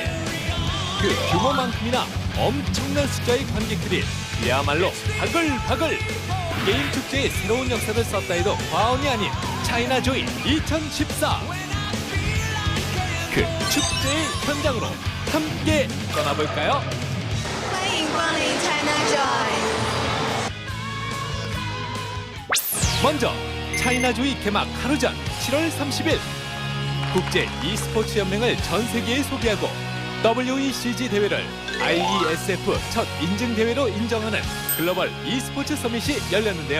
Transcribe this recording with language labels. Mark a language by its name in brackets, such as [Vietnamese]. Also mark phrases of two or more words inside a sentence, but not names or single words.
[Korean] 그 규모만큼이나 엄청난 숫자의 관객들이 그야말로 바글바글 게임 축제의 새로운 역사를 썼다 해도 과언이 아닌 차이나 조이 2014. 그 축제의 현장으로 함께 떠나볼까요? [Chinese] 欢迎光临 China Joy。 [Korean] 먼저 차이나조이 개막 하루 전 7월 30일 국제 e스포츠 연맹을 전 세계에 소개하고 WECG 대회를 IESF 첫 인증 대회로 인정하는 글로벌 e스포츠 서밋이 열렸는데요.